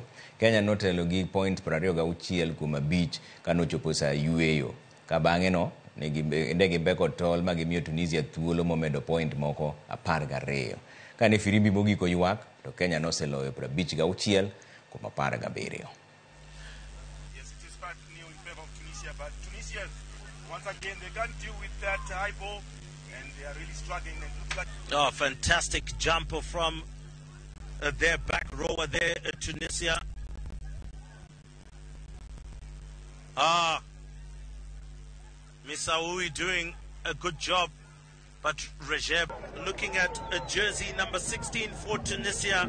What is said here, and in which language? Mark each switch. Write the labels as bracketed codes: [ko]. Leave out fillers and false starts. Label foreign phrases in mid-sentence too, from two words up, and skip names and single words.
[luo] Kenya notelo gi points 26 kuom 5 kanochopo saa yueyo. Ka bang'e no ndegi beko tol ma gimiyo Tunisia thuolo momedo point moko 12. Kane firimbi mogiko ywak to Kenya noseloyo 56 kuom 17. [en] Yes, it is bad news in favor of Tunisia, but Tunisia once again they can't deal with that high ball and they are really struggling. And looks like fantastic jumper from their back rower there, Tunisia. Misaoui doing a good job, but Recep looking at a jersey number 16 for Tunisia.